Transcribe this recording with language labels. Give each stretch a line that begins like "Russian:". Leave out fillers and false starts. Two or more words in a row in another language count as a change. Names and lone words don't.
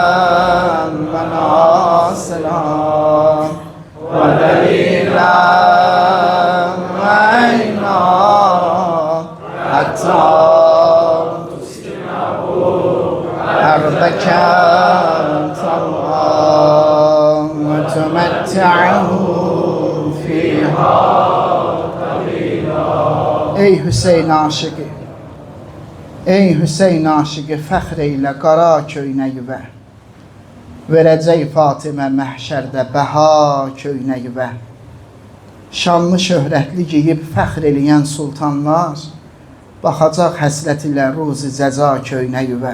Arabic: وناصرا ودليلا معينا حتى تسكنه أرضك طوعا وتمتعه فيها قليلا.
Azerbaijani: Ey Hüseyin aşığı, ey Hüseyin aşığı fəxr eylə qara köynəyivə. Verəcək Fatimə məhşərdə bəha köynəyivə. Şanlı şöhrətli giyib fəxr eləyən sultanlar baxacaq həsrət ilə ruzi cəza köynəyivə.